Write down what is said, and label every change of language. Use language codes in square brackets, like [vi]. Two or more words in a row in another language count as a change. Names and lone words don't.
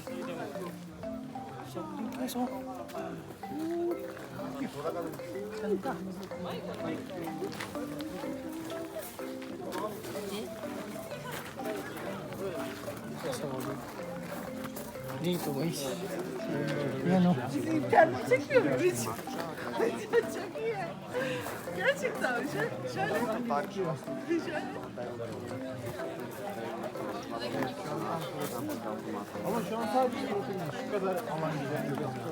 [tl] Sulig guys, oh. Ganda. Solid. Dito guys. Yan oh. [tr] Kendimi çekiyorum hiç. Çok iyi. Gerçekten şöyle. Ama şu an sadece şu kadar alan güzel.